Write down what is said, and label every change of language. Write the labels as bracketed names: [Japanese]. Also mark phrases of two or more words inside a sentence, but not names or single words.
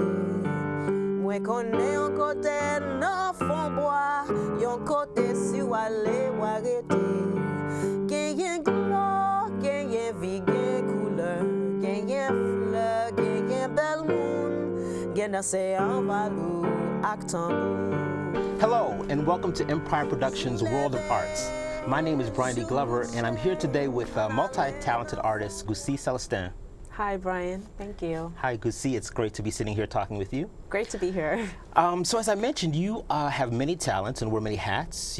[Haitian Creole] Mwen konnen yon kote nan fon bois, yon kote si ou ale ou arete. Genyen glo, genyen vi, genyen couleur, genyen fleur, genyen bel moun, genyen se an valou ak tambou. [English] Hello, and welcome to Empire Productions' World of Arts. My name is Brian D. Glover, and I'm here today with multi-talented artist Goussy Celestin. Hi, Brian. Thank you. Hi, Goussy. It's great to be sitting here talking with you. Great to be here. So as I mentioned, you have many talents and wear many hats.